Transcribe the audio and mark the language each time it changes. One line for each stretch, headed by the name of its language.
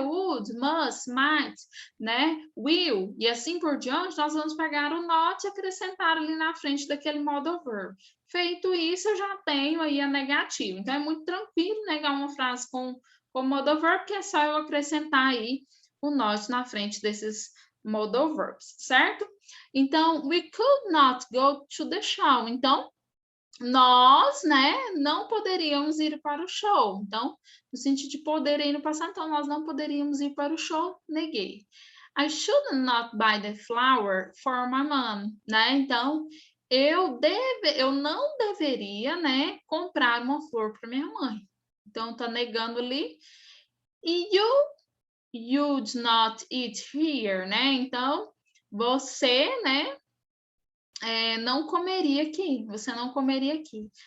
Portuguese: Would, must, might, né? Will, e assim por diante, nós vamos pegar o not e acrescentar ali na frente daquele modal verb. Feito isso, eu já tenho aí a negativa. Então, é muito tranquilo negar uma frase com modal verb, que é só eu acrescentar aí o not na frente desses modal verbs, certo?
English: Então, we could not go to the show.
Portuguese: Então, nós, né, não poderíamos ir para o show. Então, no sentido de poder ir no passado, então nós não poderíamos ir para o show, neguei.
English: I should not buy the flower for my mom, né?
Portuguese: Então, eu não deveria, né, comprar uma flor para minha mãe. Então, tá negando ali. E
English: you'd not eat here,
Portuguese: né? Então, você, né, não comeria aqui, você não comeria aqui.